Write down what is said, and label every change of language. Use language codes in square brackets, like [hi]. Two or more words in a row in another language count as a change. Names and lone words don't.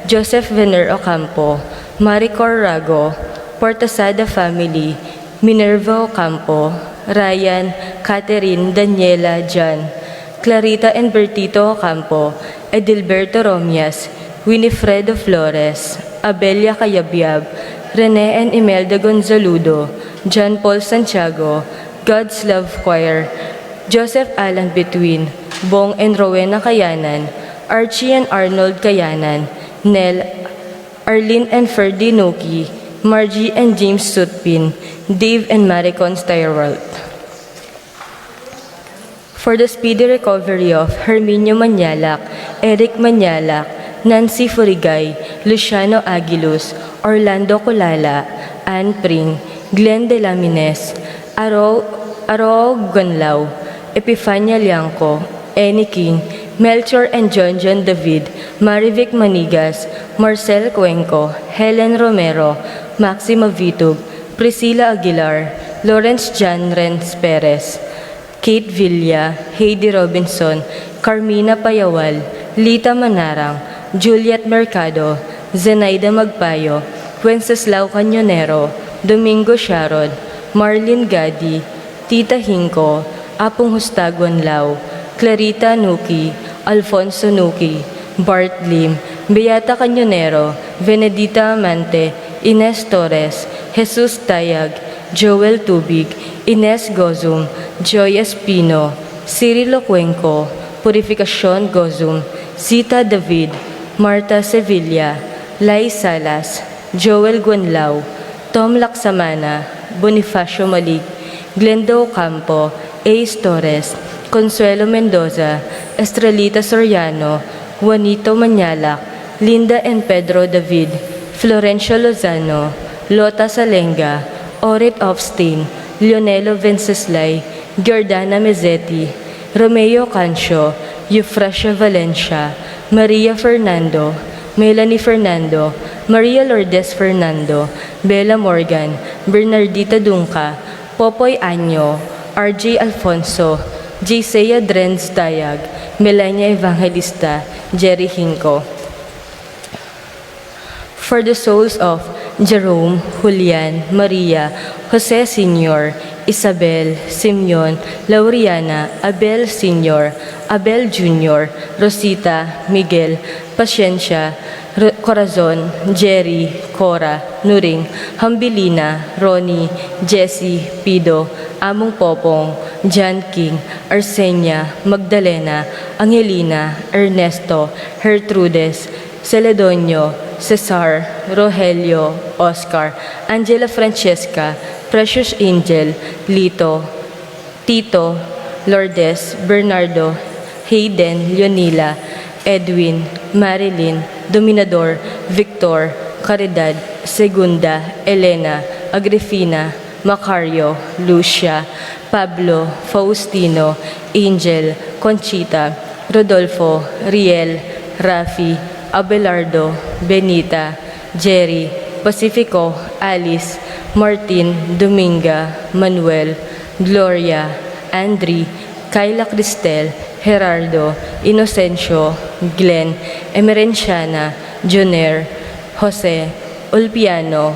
[en] Joseph Vener Ocampo, Maricor Rago, Portasada family, Minerva Ocampo, Ryan, Catherine, Daniela, John, Clarita and Bertito Ocampo, Edilberto Romias, Winifredo Flores, Abelia Cayabyab, Rene and Imelda Gonzaludo, John Paul Santiago, God's Love Choir, Joseph Alan Between, Bong and Rowena Kayanan, Archie and Arnold Kayanan, Nel, Arlene and Ferdy Noki, Margie and James Sutpin, Dave and Maricon Steyerwalt. For the speedy recovery of Herminio Manyalak, Eric Manyalak, Nancy Furigay, Luciano Aguiluz, Orlando Colala, Ann Pring, Glenn De Lamines, Aro Gunlao, Epifania Liangco, Annie King, Melchor and John David, Marivic Manigas, Marcel Cuenco, Helen Romero, Maxima Vitug, Priscilla Aguilar, Lawrence Jan Renz Perez, Kate Villa, Heidi Robinson, Carmina Payawal, Lita Manarang, Juliet Mercado, Zenaida Magpayo, Wenceslao Cañonero, Domingo Sharon, Marlene Gadi, Tita Hinko, Apong Hustagwan Lao, Clarita Nuki, Alfonso Nuki, Bart Lim, Beata Cañonero, Venedita Amante, Ines Torres, Jesus Tayag, Joel Tubig, Ines Gozum, Joy Espino, Cirilo Cuenco, Purificacion Gozum, Zita David, Marta Sevilla, Lai Salas, Joel Guanlao, Tom Laksamana, Bonifacio Malig, Glenda Ocampo, Ace Torres, Consuelo Mendoza, Estrelita Soriano, Juanito Manyalak, Linda and Pedro David, Florencio Lozano, Lota Salenga, Orit Ofstein, Leonelo Venceslay, Giordana Mezzetti, Romeo Cancio, Eufrasia Valencia, Maria Fernando, Melanie Fernando, Maria Lourdes Fernando, Bella Morgan, Bernardita Dunca, Popoy Anyo, RJ Alfonso, Jisea Drenz Dayag, Melania Evangelista, Jerry Hinco. For the souls of Jerome, Julian, Maria, Jose Sr., Isabel, Simeon, Lauriana, Abel Sr., Abel Jr., Rosita, Miguel, Pasiencia, Corazon, Jerry, Cora, Nuring, Hambilina, Ronnie, Jessie, Pido, Among Popong, John King, Arsenia, Magdalena, Angelina, Ernesto, Gertrudes, Celedonio, Cesar, Rogelio, Oscar, Angela Francesca, Precious Angel, Lito, Tito, Lourdes, Bernardo, Hayden, Leonila, Edwin, Marilyn, Dominador, Victor, Caridad, Segunda, Elena, Agrifina, Macario, Lucia, Pablo, Faustino, Angel, Conchita, Rodolfo, Riel, Rafi, Abelardo, Benita, Jerry, Pacifico, Alice, Martin, Dominga, Manuel, Gloria, Andri, Kayla Cristel, Gerardo, Inocencio, Glenn, Emerenciana, Joner, Jose, Ulpiano,